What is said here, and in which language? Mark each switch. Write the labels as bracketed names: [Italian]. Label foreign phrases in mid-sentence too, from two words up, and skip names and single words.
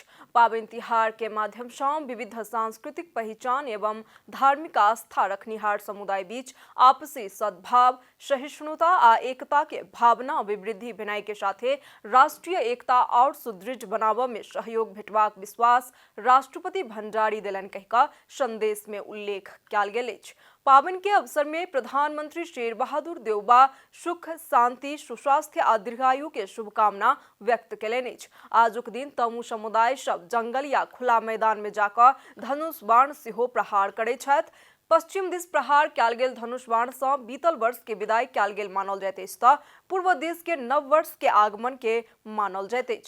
[Maithili] पावन तिहार के माध्यम सँ विविध सांस्कृतिक पहचान एवं धार्मिक आस्था रखनिहार समुदाय बीच आपसी सद्भाव, सहिष्णुता आ एकता के भावना अभिवृद्धि भेनाई के साथे राष्ट्रीय एकता और सुदृढ़ बनाबा में सहयोग भेटबाक विश्वास राष्ट्रपति भंडारी देलनि कहिका संदेश में उल्लेख कयल गेल अछि। पावन के अवसर में प्रधानमंत्री शेर बहादुर देउबा सुख, शांति, सुस्वास्थ्य आ दीर्घायु के शुभकामना व्यक्त कयलनि अछि। आजुक दिन तमु समुदाय सब जंगल या खुला मैदान में जाकर धनुष बाण सेहो प्रहार करैत छथि। पश्चिम दिस प्रहार कयल गेल धनुष बाण सँ बीतल वर्ष के विदाई कयल गेल मानल जाइत अछि तऽ पूर्व दिस के नव वर्ष के आगमन के मानल जाइत अछि।